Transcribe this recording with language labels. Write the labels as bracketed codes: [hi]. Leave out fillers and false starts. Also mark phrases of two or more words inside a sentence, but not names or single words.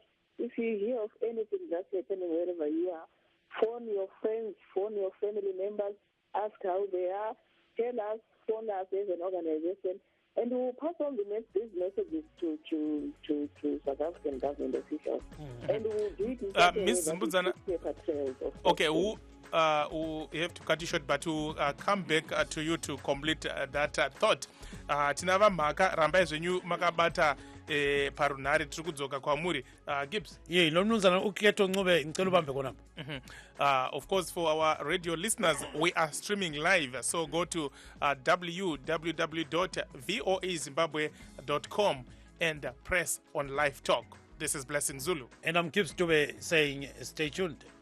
[en] If you hear of anything that's happening wherever you are, phone your friends, phone your family members, ask how they are, tell us, phone us as an organization, and we'll pass on these messages to South African government officials. And we'll do it in such a way Ms. that Mbudzana, we keep paper trails of okay, we have to cut you short, but we'll come back to you to complete that thought. [sn] Tinava mhaka rambai zvenyu makabata parunhare tiri kudzoka kwamuri. Gibbs. [nd] Ye lo mnumzana uKeto Ncube ngicela ubambe khonapha. [en] Of course, for our radio listeners, we are streaming live. So go to www.voazimbabwe.com and press on Live Talk. This is Blessing Zulu. And I'm Gibbs Dube saying stay tuned.